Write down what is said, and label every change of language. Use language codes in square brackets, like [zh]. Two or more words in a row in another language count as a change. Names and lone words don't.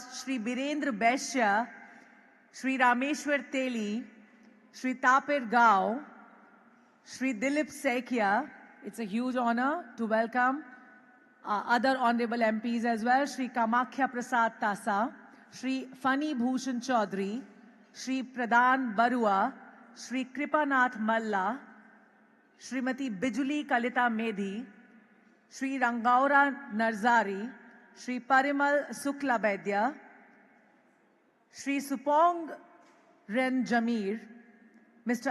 [en] Shri Birendra Beshya, Shri Rameshwar Teli, Shri Tapir Gao, Shri Dilip Sekhya. It's a huge honor to welcome other Honorable MPs as well. Shri Kamakhya Prasad Tasa, Shri Fani Bhushan Chaudhary, Shri Pradhan Barua, Shri Kripanath Malla, Shrimati Bijuli Kalita Medhi, Shri Rangaura Narzari, Shri Parimal Sukla Baidya, Shri Supong Ren Jamir, Mr.